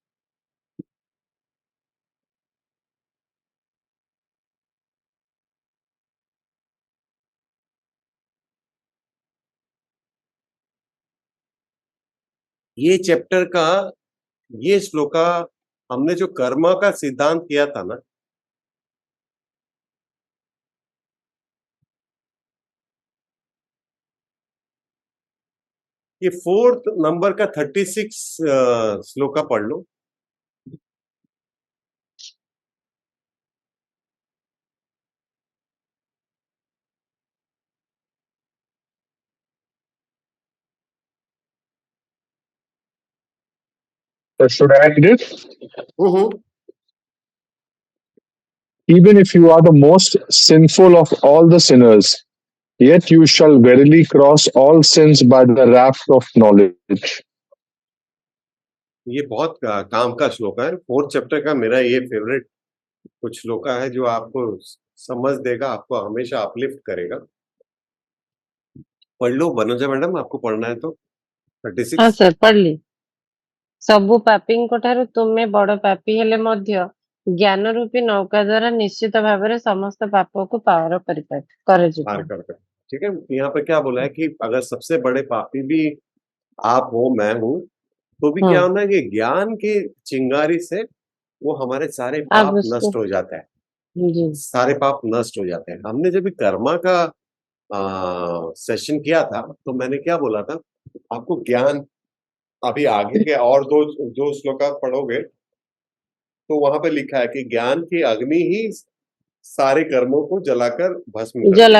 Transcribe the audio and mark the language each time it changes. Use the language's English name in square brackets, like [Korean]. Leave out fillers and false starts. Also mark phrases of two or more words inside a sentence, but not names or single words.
[Hindi] ये चैप्टर का ये श्लोका हमने जो कर्म का सिद्धांत किया था ना, ये 4th नंबर का 36 श्लोका पढ़ लो। [English] Should I read it? हम्म। Even if you are the most sinful of all the sinners, yet you shall verily cross all sins by the raft of knowledge. [Hindi] ये बहुत काम का श्लोक है। 4th चैप्टर का मेरा ये फेवरेट कुछ श्लोका है, जो आपको समझ देगा, आपको हमेशा अपलिफ्ट करेगा। पढ़ लो वनजा मैडम, आपको पढ़ना है तो 36। [Odia] ହଁ ସାର୍, ପଢ଼ିଲି। ସବୁ ପାପୀଙ୍କ ଠାରୁ ତୁମେ ବଡ଼ ପାପୀ ହେଲେ ମଧ୍ୟ ଜ୍ଞାନ ରୂପୀ ନୌକା ଦ୍ୱାରା ନିଶ୍ଚିତ ଭାବରେ ସମସ୍ତ ପାପକୁ ପାର କରାଯିବ। [Hindi] पार कर। ठीक है, यहाँ पे क्या बोला है कि अगर सबसे बड़े पापी भी आप हो, मैं हूं, तो भी क्या होना है कि ज्ञान की चिंगारी से वो हमारे सारे आप पाप उसको नष्ट हो जाता है। जी सारे पाप नष्ट हो जाते हैं। हमने जब भी कर्मा का सेशन किया था तो मैंने क्या बोला था आपको, ज्ञान अभी आगे के और दो श्लोका पढ़ोगे तो वहां पे लिखा है कि ज्ञान की अग्नि ही सारे कर्मों को जलाकर भस्म कर देती है।